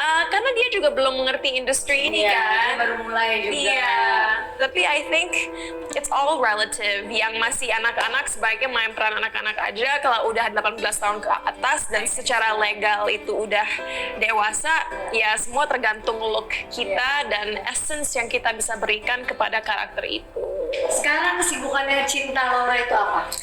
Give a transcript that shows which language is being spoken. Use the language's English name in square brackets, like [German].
[Indonesian] Karena dia juga belum mengerti industri ini kan. Dia baru mulai juga. Iya. [English] Tapi I think it's all relative. [Indonesian] Yang masih anak-anak sebaiknya main peran anak-anak aja. Kalau udah 18 tahun ke atas dan secara legal itu udah dewasa, ya semua tergantung look kita dan essence yang kita bisa berikan kepada karakter itu. Sekarang kesibukannya Cinta Laura itu apa?